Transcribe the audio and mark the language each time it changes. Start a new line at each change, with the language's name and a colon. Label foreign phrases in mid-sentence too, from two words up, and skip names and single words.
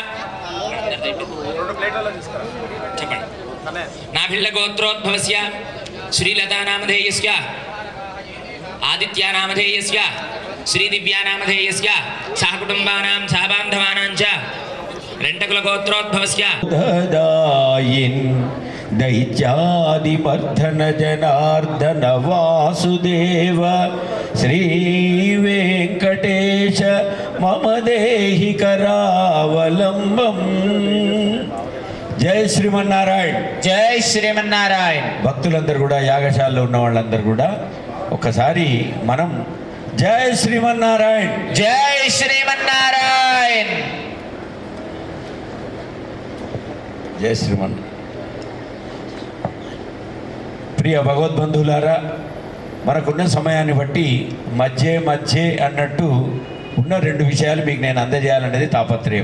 Sanskrit: చెప్పండి नाभिल्ल गोत्रोद्भवस्य श्रीलता नामधेयस्य आदित्य नामधेयस्य श्रीदिव्या नामधेयस्य सहकुटुम्बानां सहबान्धवानां च रेण्डकुल गोत्रोद्भवस्य दायिन् दैत्यादिमर्दन जनार्दन वासुदेव श्रीवेङ्कटेश मम देहि करावलम्बम्
Telugu: జై శ్రీమన్నారాయణ జై శ్రీమన్నారాయణ భక్తులందరూ కూడా యాగశాలలో ఉన్న వాళ్ళందరూ కూడా ఒక్కసారి మనం జై శ్రీమన్నారాయణ జై శ్రీమన్నారాయణ జై శ్రీమన్ ప్రియ భగవద్బంధువులారా, మనకున్న సమయాన్ని బట్టి మధ్య అన్నట్టు ఉన్న రెండు విషయాలు మీకు నేను అందజేయాలనేది తాపత్రయం.